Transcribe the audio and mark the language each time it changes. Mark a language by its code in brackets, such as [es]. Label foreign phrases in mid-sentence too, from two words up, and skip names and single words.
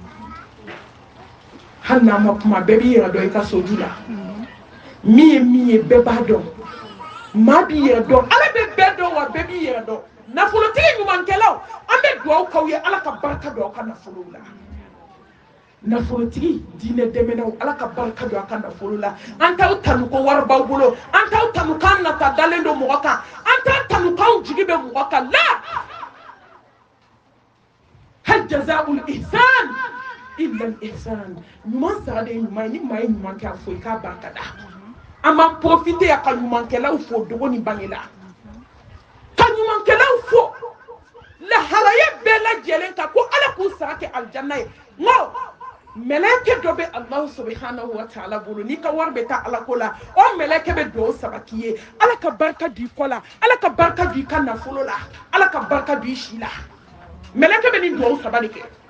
[bm] hali n'a ma kuma bɛɛ b'i yɛrɛ dɔn i ka soju la min ye bɛɛ b'a dɔn maa b'i yɛrɛ dɔn ala bɛ bɛɛ dɔn wa bɛɛ b'i yɛrɛ dɔn nafolotigi ɲumankɛlaw an bɛ dugawu k'aw ye ala ka barika don aw ka nafolow la nafolotigi diinɛ dɛmɛnnaw ala ka barika don aw ka nafolo la an t'aw tanu ko wari b'aw bolo an t'aw tanu k'an nata dalen don mɔgɔ kan an t'a tanu k'anw jigi bɛ mɔgɔ kan la [ar] هَلْ جَزَاءُ الْإِحْسَانِ إِلَّا الْإِحْسَانُ [bm] ɲuman sara de ye ɲuman ye ni maa ye ɲuman kɛ a fo i k'a barika da an b'an profiter a ka ɲumankɛlaw fo dogo ni bange la ka ɲumankɛlaw fo lahalaya bɛɛ lajɛlen kan ko ala k'u sara kɛ alijanna ye nko mɛlɛkɛ dɔ bɛ [ar] الله سبحانه وتعالى [bm] bolo n'i ka wari bɛ taa ala ko la o mɛlɛkɛ bɛ dugawu saba k'i ye ala ka barika don i kɔ la ala ka barika don i ka nafolo la ala ka barika don i si la mɛlɛkɛ bɛ nin dugawu saba de kɛ